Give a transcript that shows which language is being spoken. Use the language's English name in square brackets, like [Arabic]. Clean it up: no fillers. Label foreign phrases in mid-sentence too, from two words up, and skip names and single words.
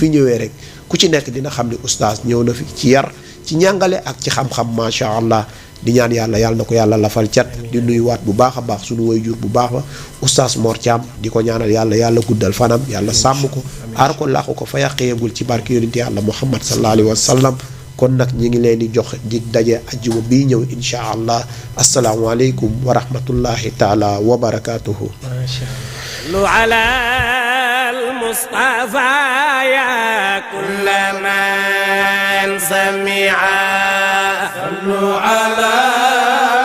[Wolof] fi ñëwee rek ku ci nekk dina xam ne oustaz ñëw na fi ci yar ci njàngale ak ci xam-xam [Arabic] ما شاء الله [Wolof] di ñaan yàlla na ko yàlla lafal cat di nuyuwaat bu baax a baax suñu waajur bu baax ba oustaz Mor Thiam di ko ñaanal yàlla guddal fanam yàlla sàmm ko aar ko làqu ko fa yàqeegul ci barke yonent yàlla Muhammad [Arabic] صلى الله عليه وسلم [Wolof] kon nag ñi ngi leen di jox dig daje ajjuma bii ñëw [Arabic] إن شاء الله السلام عليكم ورحمة الله تعالى وبركاته. صلوا على المصطفى يا كل من سمع. صلوا على